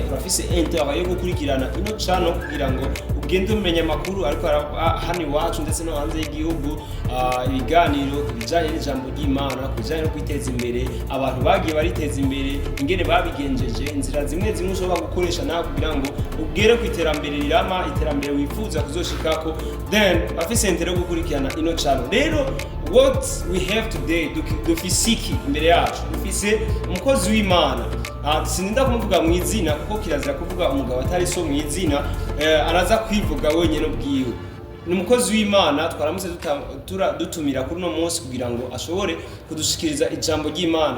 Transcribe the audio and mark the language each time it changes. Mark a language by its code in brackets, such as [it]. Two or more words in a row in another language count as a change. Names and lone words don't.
[rn] Urafise intérêt yo gukurikirana ino channel kugira ngo ugende umenya makuru ariko hani wacu ndetse no hanze y'igihugu, ibiganiro bijanye n'ijambo ry'Imana, kujanye no kwiteza imbere, abantu bagiye bariteza imbere, ingene babigenjeje, inzira zimwe ushobora gukoresha nawe kugira ngo ugere ku iterambere rirama, iterambere wifuza kuzoshikako. Then afise intérêt yo gukurikirana ino channel. Rero [en] what we have today [rn] dufisiki imbere yacu dufise umukozi w'Imana. Sininda kumuvuga mu izina kuko kirazira kuvuga umugabo atari so mu izina, araza kwivuga wenyene ubwiwe. Ni umukozi w'Imana twaramutse dutumira kuri no munsi kugira ngo ashobore kudushikiriza ijambo ry'Imana.